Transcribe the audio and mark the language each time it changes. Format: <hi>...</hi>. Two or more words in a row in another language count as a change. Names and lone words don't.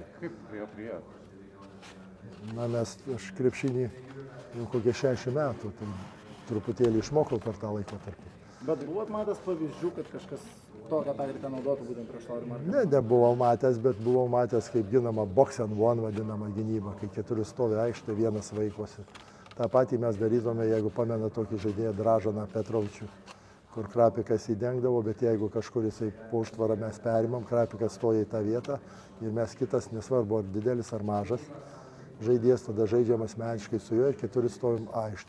<lt>Kaip prie jo priėjo? Na, aš krepšinį jau kokie 60 metų, tai truputėlį išmokau per tą laikotarpį. Bet buvot matęs pavyzdžių, kad kažkas tokią taktiką naudotų būtent prieš Laurį Markoniną? Ne, nebuvau matęs, bet buvau matęs, kaip ginama</lt> <en>box and one</en> <lt>vadinama gynyba, kai 4 stovi aikštė, vienas vaikosi. Ta patį mes darytume, jeigu pamena tokį žaidėją Dražaną Petrovičių, kur Krapikas įdengdavo, bet jeigu kažkur jisai po užtvarą mes perimam, Krapikas stoja į tą vietą ir mes kitas, nesvarbu ar didelis ar mažas žaidėjas, tada žaidžiam asmeniškai su juo ir 4 stovim aikštę.</lt>